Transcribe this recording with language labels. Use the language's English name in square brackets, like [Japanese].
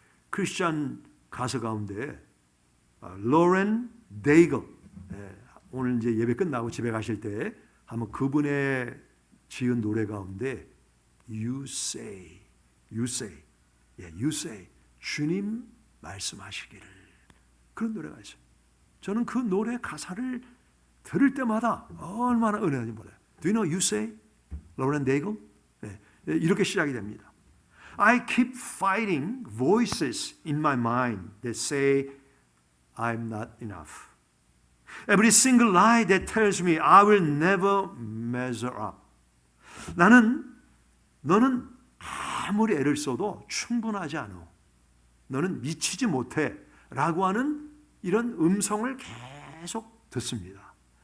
[Korean] 크리스찬 가수 가운데 로렌 데이글, 오늘 이제 예배 끝나고 집에 가실 때 한번 그분의 지은 노래 가운데 [English] You say, you say, you say, [Korean] 주님 말씀하시기를, 그런 노래가 있어요. 저는 그 노래 가사를 들을 때마다 얼마나 은혜한지 몰라요. [English] Do you know You Say? 로렌 데이글? [Korean] 이렇게 시작이 됩니다. [English] I keep fighting voices in my mind that say I'm not enough. Every single lie that tells me I will never measure up. [Korean] 너는 아무리 애를 써도 충분하지 않아. 너는 미치지 못해. 라고 하는 이런 음성을 계속 듣습니다.